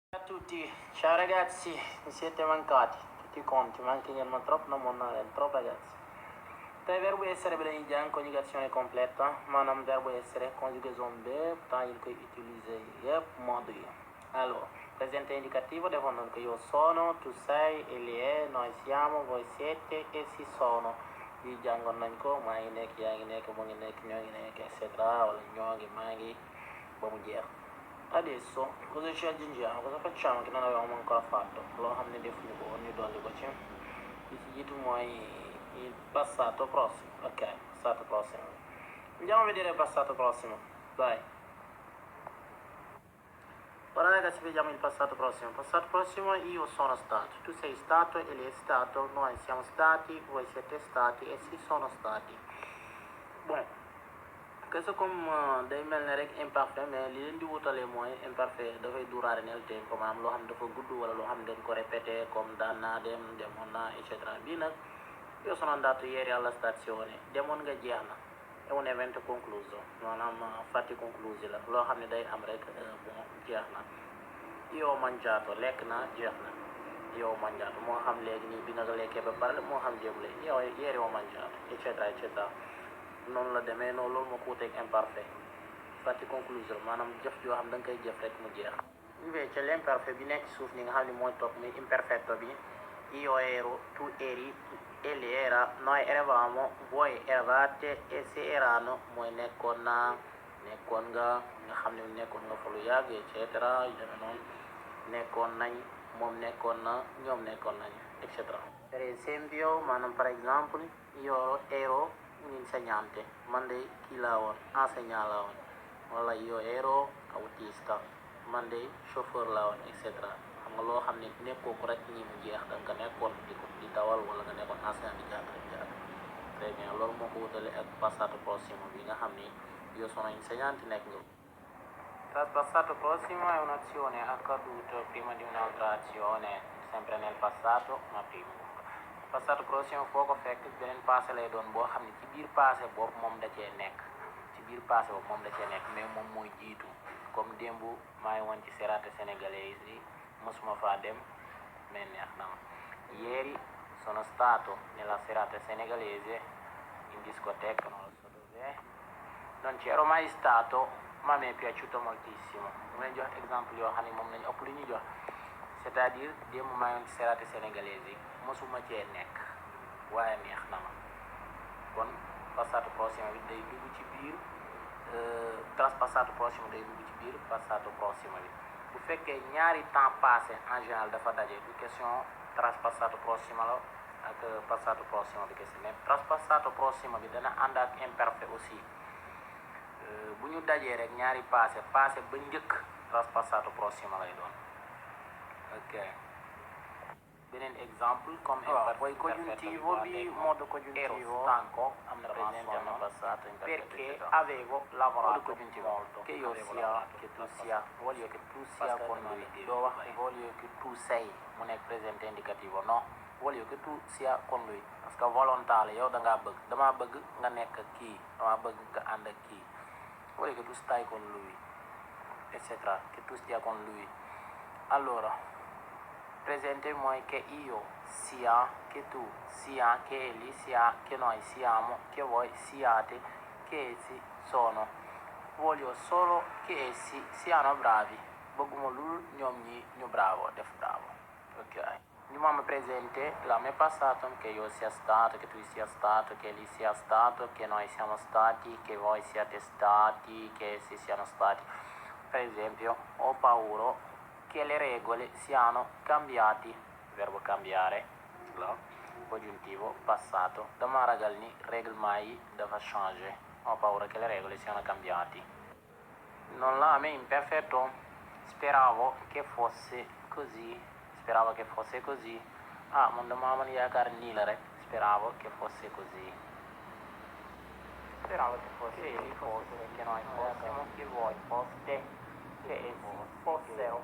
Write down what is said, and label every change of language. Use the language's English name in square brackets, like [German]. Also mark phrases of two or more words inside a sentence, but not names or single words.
[Italian] tutti, ciao ragazzi, mi siete mancati, tutti quanti, ma anche ma troppo, non monnare, troppo ragazzi. [Wolof] Tey verbe essere bi lañuy jàng conjugation complète maanaam verbe essere conjugaison bépp temps yi koy utiliser yépp mode yi. Alors, [Italian] presente indicativo devono [Wolof] nañ ko [Italian] io sono, tu sei, egli è, noi siamo, voi siete, essi sono. [Wolof] Lii jàngoon nañ ko maa ngi nekk, yaa ngi nekk, mu ngi nekk, ñoo ngi nekk, [Latin] et cetera, [Wolof] wala ñoo ngi, maa ngi, ba mu jeex. [Italian] Adesso cosa ci aggiungiamo? Cosa facciamo che non avevamo ancora fatto? [Wolof] Lo xam ne defuñu ko woon ñu dolli ko ci. Li ci jiitu mooy [Italian] il passato prossimo. Ok, passato prossimo. Andiamo a vedere il passato prossimo. Dai. Ora ragazzi vediamo il passato prossimo. Passato prossimo, io sono stato, tu sei stato, egli è stato, noi siamo stati, voi siete stati, essi sono stati. [Wolof] Bon, questo comme day mel ne rek imparfait mais li leen di wutale mooy imparfait dafay duraare [Italian] nel tempo [Wolof] maanaam loo xam dafa gudd wala loo xam dañ ko répété comme daan naa dem, demoon naa [Latin] et cetera. [Wolof] Bii nag [Italian] io sono andato ieri alla stazione, [Wolof] demoon nga jeex na, [Italian] è un evento concluso, [Wolof] maanaam [Italian] fatti conclusi [Wolof] la loo xam ne day am rek bon jeex na. [Italian] Io ho mangiato, [Wolof] lekk naa jeex na. [Italian] Io ho mangiato [Wolof] moo xam léegi nii bi nga ko lekkee ba pare moo xam jéem léegi [Italian] io ieri ho mangiato [Latin] et cetera et cetera. [Wolof] noonu la demee noonu loolu moo ko wuteeg imparfait [Italian] fatti conclusion [Wolof] maanaam jëf joo xam da nga koy jëf rek mu jeex. [Italian] Invece l'imperfet [Wolof] bi nekk ci suuf ni nga xam ne mooy topp muy imperfetto bi [Italian] io ero, tu eri, egli era, noi eravamo, voi eravate, essi erano [Wolof] mooy nekkoon naa, nekkoon nga xam ne nekkoon nga fa lu yàgg [Latin] et cetera [Wolof] yu demee noonu nekkoon nañ moom nekkoon na ñoom nekkoon nañ [Latin] et cetera. [Italian] Per esempio maanaam [French] par exemple [Italian] io ero un insegnante, [Wolof] man de kii laa woon enseignant laa woon, wala [Italian] io ero autista, [Wolof] man de chauffeur laa woon [Latin] et cetera. [Wolof] xam nga loo xam ne nekkoo ko rek ñi mu jeex da nga nekkoon di dawal wala nga nekkoon enseignant di jàng. [French] Très bien, [Wolof] loolu moo ko wutale ak [Italian] passato prossimo [Wolof] bi nga xam ni [Italian] io sono insegnante [Wolof] nekk nga. [Italian] Tra passato prossimo è un'azione accaduta prima di un'altra azione, sempre nel passato ma prima. Passato prossimo [Wolof] foo ko fekk beneen passé lay doon boo xam ne ci biir passé boobu moom da cee nekk ci biir passé boobu moom da cee nekk mais moom mooy jiitu comme démb maa ngi woon ci serate sénégalaise yi mosuma faa dem mais neex na ma. [Italian] Ieri sono stato nella serata senegalese in discoteca, non lo so dove, non c'ero mai stato ma mi è piaciuto moltissimo. [Wolof] mu leen jox exemple yoo xam ne moom lañu ëpp lu ñu jox, c'est-à-dire démb maa ngi woon ci serate sénégalaise yi mosuma cee nekk waaye neex na ma. kon [Italian] passato prossimo [Wolof] bi day dugg ci biir [Italian] traspassato prossimo [Wolof] day dugg ci biir [Italian] passato prossimo [Wolof] bi. bu fekkee ñaari [French] temps passé en général [Wolof] dafa daje du question [Italian] traspassato prossimo [Wolof] la ak [Italian] passato prossimo [Wolof] bi kese mais [Italian] traspassato prossimo [Wolof] bi dana ànd ak imperfet aussi. bu ñu dajee rek ñaari passé ba njëkk [Italian] traspassato prossimo [Wolof] lay doon. [Italian] ok, beneen exemple comme poi congiuntivo bi modo congiuntivo ero stanco [Wolof] am na [Italian] presente [Wolof] am na [Italian] passato perché avevo lavorato molto che io sia che tu sia voglio che tu sia con lui [Wolof] doo wax [Italian] voglio che tu sei [Wolof] mu nekk [Italian] presente indicativo no voglio che tu sia con lui [French] parce que [Italian] volontale [Wolof] yow da ngaa bëgg damaa bëgg nga nekk ak kii [Italian] damaa bëgg nga ànd ak kii voglio che tu stai con lui et cetera che tu stia con lui. Allora presente mooy che io sia, che tu sia, che egli sia, che noi siamo, che voi siate, che essi sono. Voglio solo che essi siano bravi. [Wolof] bëgguma lu ñoom ñi ñu bravo def bravo. [Italian] Ok, [Wolof] ñu moom [Italian] presente la me passato che io sia stato, che tu sia stato, che egli sia stato, che noi siamo stati, che voi siate stati, che essi siano stati. Per esempio ho paura che le regole siano cambiati, verbo cambiare la congiuntivo passato [Wolof] dama ragal ni règlement yi dafa changer, [Italian] ho paura che le regole siano cambiati. Non [Wolof] la amee [Italian] imperfetto, speravo che fosse così, [Wolof] man dama amoon yaakaar nii la rek, [Italian] speravo che fosse così, speravo che fosse egli fosse, che noi fossimo, che voi foste, che essi fossero.